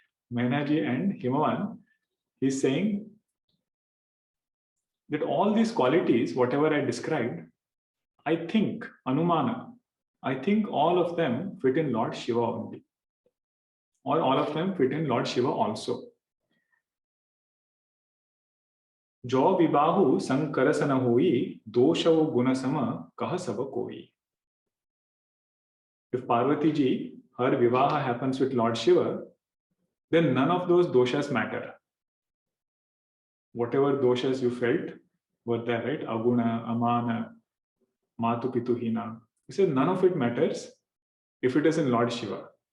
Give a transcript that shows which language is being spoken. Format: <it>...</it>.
<en>Maina ji and Himavan, he's saying that all these qualities, whatever I described, I think, Anumana, I think all of them fit in Lord Shiva only. or all of them fit in Lord Shiva also.</en> <awa>जो विबाहु संकरसन होई दोषव गुण सम कह सब कोई.</awa> <en>If Parvati ji, her vivaha happens with Lord Shiva, then none of those doshas matter. Whatever doshas you felt were there, right?</en> <awa>Aguna, Amana, Matu Pituhina.</awa> <en>He said none of it matters if it is in Lord Shiva.</en>